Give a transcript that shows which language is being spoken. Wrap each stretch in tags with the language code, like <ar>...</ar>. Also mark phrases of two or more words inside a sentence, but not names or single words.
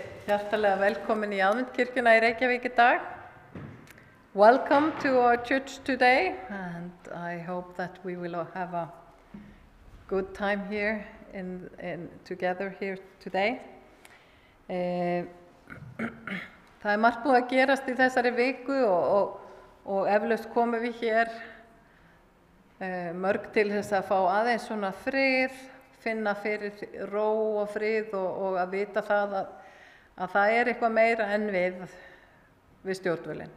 <is>Hjartalega velkomin í Aðventkirkjuna í Reykjavík í dag.</is> <en>Welcome to our church today, and I hope that we will have a good time here together here today.</en> <is>Það margt búið að gerast í þessari viku og eflaust komum við hér mörg til þess að fá aðeins svona frið, finna fyrir ró og frið og að vita það að það eitthvað meira en við stjórnvölinn.</is>